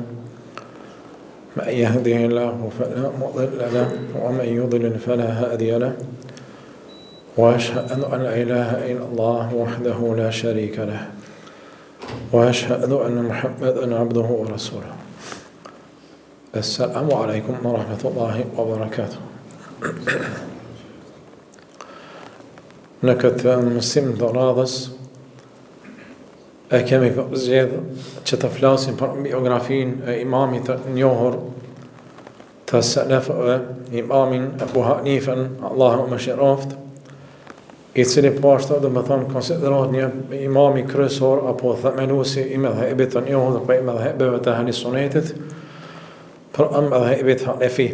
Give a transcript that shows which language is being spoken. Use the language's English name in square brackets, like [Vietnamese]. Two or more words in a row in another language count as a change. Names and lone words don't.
[Arabic] من يهده الله فلا مضل له ومن يضلل فلا هادي له وأشهد أن لا إله إلا الله وحده لا شريك له وأشهد أن محمدا عبده ورسوله. السلام عليكم ورحمة الله وبركاته. [Albanian] Në këtë mësim të radhës e kemi zgjedhur që të flasim për biografinë e imamit të njohur të selefëve, imamin Abu Hanifën, Allahu mëshiroft, i cili po ashtu do të thonë konsiderohet një imam i kryesor apo themeluesi i mëdhëbit të njohur për mëdhëbeve të ahli sunnetit, për mëdhëbit hanefi.